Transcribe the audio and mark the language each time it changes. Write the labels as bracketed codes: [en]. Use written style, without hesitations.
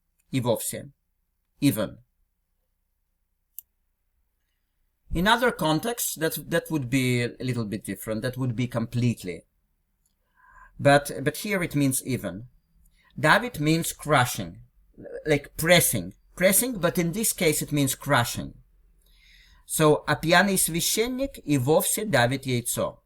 [ru] И вовсе, [en] even. In other contexts, that would be a little bit different. That would be completely. But here it means even. Давит means crushing, like pressing, but in this case it means crushing. [ru] So, а пьяный священник и вовсе давит яйцо.